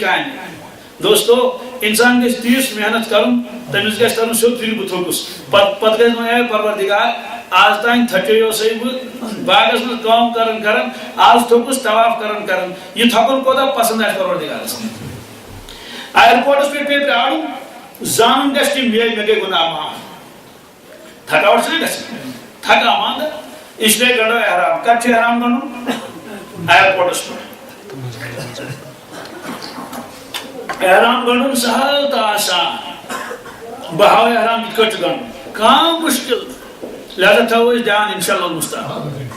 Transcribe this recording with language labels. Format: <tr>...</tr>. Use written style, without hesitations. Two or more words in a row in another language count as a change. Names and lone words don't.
<ks>کامہِ دوستو اِنسان گژھِ تیٖژ محنت کرُن تٔمِس گژھِ ترُن سیوٚد تُلہِ بہٕ تھوٚکُس پتہٕ گژھِ وۄنۍ اے پروردِگار آز تانۍ تھکیوسَے بہٕ باغس منٛز کٲم کران آز تھوٚکُس طواف کران یہِ تھکُن کوتاہ پسنٛد آسہِ پروردِگارس اَیرپورٹس پٮ۪ٹھ پیٚیہِ پرٛارُن زانُن گژھِ کہِ مےٚ گٔے گُناہ معاف تھکاوٹ چھِنہ گژھان تھکان مان</ks> <ur>اس لیے</ur> <ks>گنڈو احرام کتھ چھُ احرام گنڈُن اَیرپورٹس پٮ۪ٹھ احرام گنڈُن سہل تہٕ آسان بہٕ ہاوے احرام کِتھ کٲٹھۍ چھُ گنڈُن کانٛہہ مُشکِل لہذا تھاوو أسۍ دیان</ks> <ar>انشاءاللہ المستعان</ar>